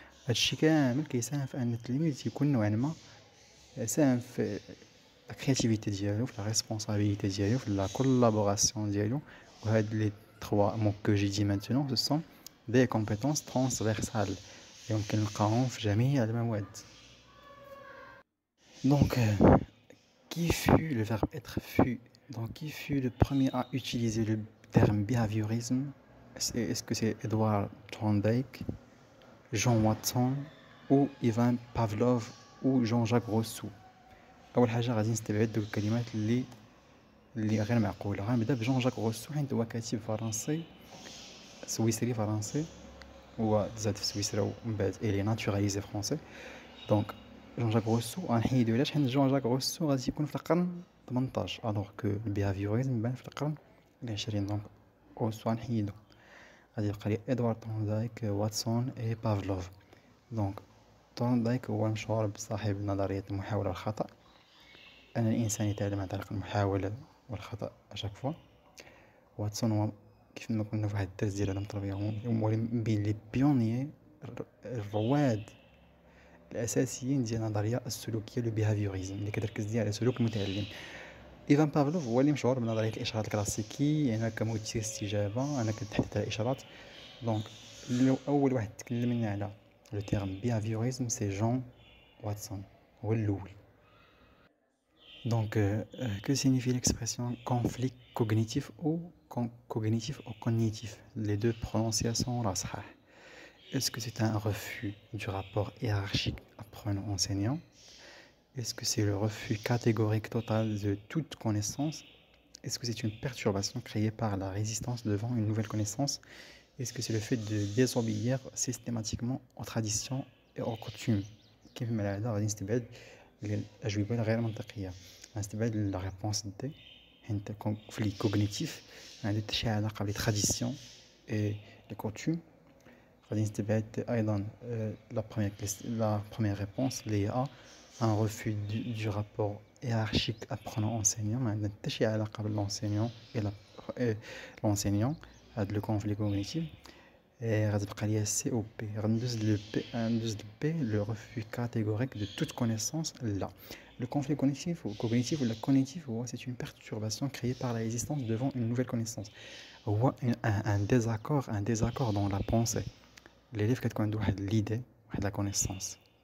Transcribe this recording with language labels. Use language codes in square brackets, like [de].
[ar] هادشي كامل كيساهم في ان التلميذ يكون نوعا ما ساهم في لا كرياتيفيتي ديالو، في لا ريسبونسابيلتي ديالو، في لا كولابوراسيون ديالو. وهاد لي [fr] 3 mots que j'ai dit maintenant ce sont des compétences transversales [ar] يمكن نلقاهم في جميع المواد. [fr] Donc qui fut le verbe être fut? Donc qui fut le premier à utiliser le terme behaviorisme? Est-ce que c'est Edward Thorndike, John Watson ou Ivan Pavlov ou Jean-Jacques Rousseau؟ [ar] اول حاجه غادي نستبعد دوك الكلمات اللي غير معقوله. غنبدا بجون جاك روسو حيت هو كاتب فرنسي سويسري فرنسي، هو تزاد في سويسرا ومن بعد الي ناتوراليزي فرونسي. دونك جون جاك روسو غنحيدو علاش؟ حيت جون جاك روسو غادي يكون في القرن 18 الوغ كو البيهافيوريزم بان في القرن 20. دونك روسو غنحيدو، غادي يبقى لي ادوارد تورندايك، واتسون اي بافلوف. دونك تورندايك هو مشهور بصاحب نظريه المحاوله والخطا، أن الإنسان يتعلم عن طريق المحاولة والخطأ أشاك فوا. واتسون هو كيف ما كنا في واحد الدرس ديال علم التربية، هو بين لي بيونيي الرواد الأساسيين ديال النظرية السلوكية لو بيهافيوريزم اللي كتركز ديال على سلوك المتعلم. إيفان بافلوف هو اللي مشهور بنظرية الإشارات الكلاسيكي، يعني كمثير استجابة. أنا كنتحدث على الإشارات. دونك أول واحد تكلم لنا على لو تيرم بيهافيوريزم سي جون واتسون، هو الأول. [fr] Donc, que signifie l'expression conflit cognitif ou cognitif? Les deux prononciations sont [ar] صحاح. [fr] Est-ce que c'est un refus du rapport hiérarchique apprenant-enseignant? Est-ce que c'est le refus catégorique total de toute connaissance? Est-ce que c'est une perturbation créée par la résistance devant une nouvelle connaissance? Est-ce que c'est le fait de désobéir systématiquement aux traditions et aux coutumes? [ar] كيف ما العادة غادي نستبعد الأجوبة الغير منطقية. غنستبعد لا ريبونس دي حيت كونفلي كوغنيتيف ما عندها حتى شي علاقة بلي تراديسيون اي لي كوتوم. غادي نستبعد أيضا لا بروميير ريبونس اللي هي ان [fr] refus du rapport hiérarchique apprenant-enseignant، [ar] ما عندنا حتى شي علاقة باللونسينيون اي لونسينيون. هاد لو كونفلي كوغنيتيف غتبقى ليا [fr] C ou B. [ar] غندوز ل [fr] B, le refus catégorique de toute connaissance là. Le conflit cognitif ou cognitif ou la cognitif, c'est une perturbation créée par la résistance devant une nouvelle connaissance. هو un désaccord dans la pensée. l'élève [ar] كتكون عنده واحد [fr] l'idée, واحد la connaissance.